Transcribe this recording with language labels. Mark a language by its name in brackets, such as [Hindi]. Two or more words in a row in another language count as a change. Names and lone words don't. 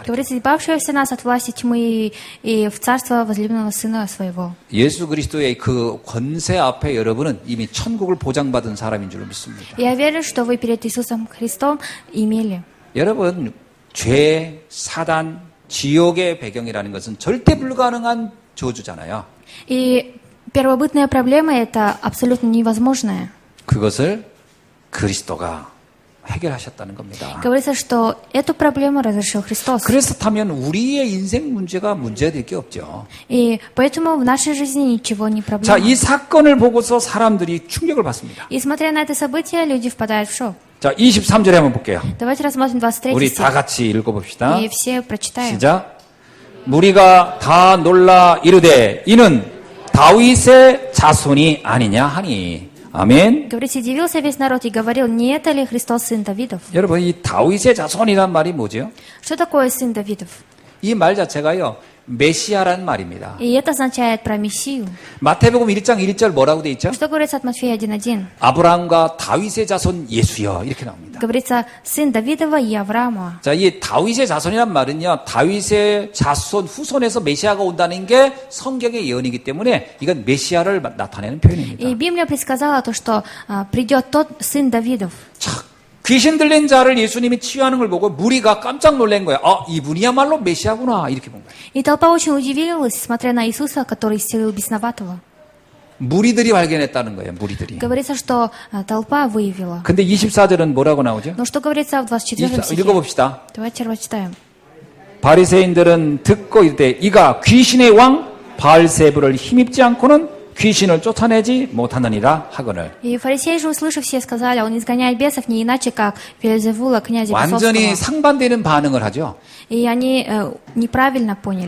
[Russian] Говорится, избавшегося нас от власти тьмы и в царство возлюбленного Сына Своего. [Korean] 예수 그리스도의 그 권세 앞에 여러분은 이미 천국을 보장받은 사람인 줄 믿습니다. [Russian] Я верю, что вы перед Иисусом Христом имели. [Korean] 여러분, 죄, 사단, 지옥의 배경이라는 것은 절대 불가능한 저주잖아요. [Russian] И первобытная проблема – это абсолютно невозможное. [Korean] 그것을 그리스도가 해결하셨다는 겁니다. [Russian] Говорится, что эту проблему разрешил Христос. [Korean] 그렇다면 우리의 인생 문제가 문제가 될 게 없죠. [Russian] И поэтому в нашей жизни ничего не [Korean] 자, [Russian] проблема. [Korean] 이 사건을 보고서 사람들이 충격을 받습니다. [Russian] И смотря на это событие, люди впадают в шок. [Korean] 자, 23절에 한번 볼게요. [Russian] Давайте рассмотрим 23 [Korean] 우리 [Russian] стих. [Korean] 다 같이 읽어봅시다. [Russian] И все прочитаем. [Korean] 시작. 무리가 다 놀라 이르되 이는 다윗의 자손이 아니냐 하니. 아멘. [Russian] Говорите, удивился весь народ и говорил, не это ли Христос, сын Давидов? [Korean] 여러분, 이 다윗의 자손이란 말이 뭐죠? [Russian] Что такое сын Давидов? [Korean] 이 말 자체가요, 메시아라는 말입니다. [Russian] И это означает про Мессию. [Korean] 마태복음 1장 1절 뭐라고 돼 있죠? [Russian] Что говорится от Матфея 1:1? [Korean] 아브라함과 다윗의 자손 예수여 이렇게 나옵니다. [Russian] Говорится, сын Давидова и Авраама. [Korean] 자, 이 다윗의 자손이란 말은요, 다윗의 자손 후손에서 메시아가 온다는 게 성경의 예언이기 때문에 이건 메시아를 나타내는 표현입니다. [Russian] И Библия предсказала то, что придет тот сын Давидов. [Korean] 자, 귀신 들린 자를 예수님이 치유하는 걸 보고 무리가 깜짝 놀란 거예요. 아, 이분이야말로 메시아구나 이렇게 본 거예요. [Russian] И толпа очень удивилась, смотря на Иисуса, который исцелил бесноватого. [Korean] 무리들이 발견했다는 거예요. 무리들이. [Russian] Говорится, что толпа выявила. [Korean] 근데 24절은 뭐라고 나오죠? [Russian] Но что говорится в 24 стихе? [Korean] 읽어봅시다. [Russian] Давайте прочитаем. [Korean] 바리새인들은 듣고 이르되 이가 귀신의 왕 바알세불을 힘입지 않고는 귀신을 쫓아내지 못하느니라 하거늘. [Russian] И фарисеи же, услышав, все сказали, он изгоняет бесов не иначе, как Вельзевула, князя [Korean] 완전히 [Russian] бесовского. [Korean] 상반되는 반응을 하죠. [Russian] И они неправильно поняли.